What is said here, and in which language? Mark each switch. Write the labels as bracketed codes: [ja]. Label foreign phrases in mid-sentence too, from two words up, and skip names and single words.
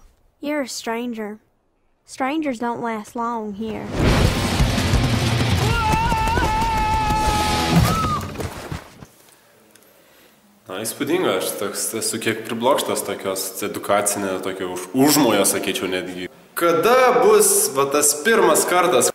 [en] You're a stranger. Strangers don't last long here. [lt] Na, įspūdinga, aš toks esu kiek priblokštas tokios edukacinė, tokio užmojo, sakyčiau, netgi. Kada bus tas pirmas kartas?